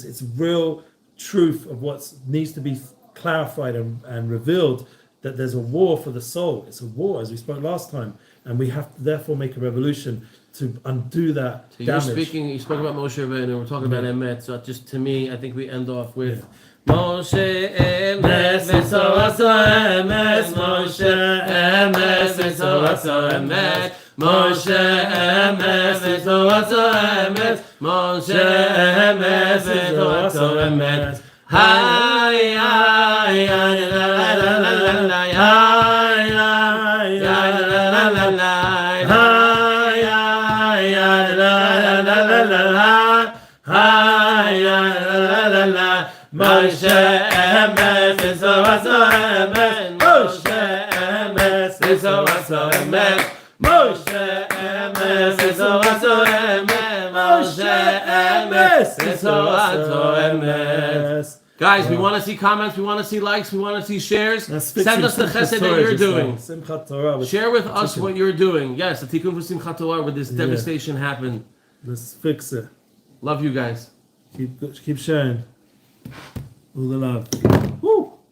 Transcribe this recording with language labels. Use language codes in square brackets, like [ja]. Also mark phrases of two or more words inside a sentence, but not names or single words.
[en] It's real truth of what needs to be clarified and revealed, that there's a war for the soul. It's a war, as we spoke last time, and we have to therefore make a revolution to undo that damage. You spoke about Moshe Rabbeinu, and we're talking about Emet, so just to me, I think we end off with [he] משה אמת ותורתו אמת משה אמת ותורתו אמת משה אמת ותורתו אמת משה אמת ותורתו אמת. Hi, hi, la la la la la la, hi, hi, la la la la la, hi, hi, la la la la la, hi, la la la la. משה אמת ותורתו אמת משה אמת ותורתו אמת משה אמת ותורתו אמת משה אמת ותורתו אמת. [en] Guys, we want to see comments, we want to see likes, we want to see shares. Send us the chesed that you're doing. Share with us what you're doing. Yes, the tikkun for Simchat Torah where this devastation happened. Let's fix it. Love you guys. Keep sharing. All the love. Woo!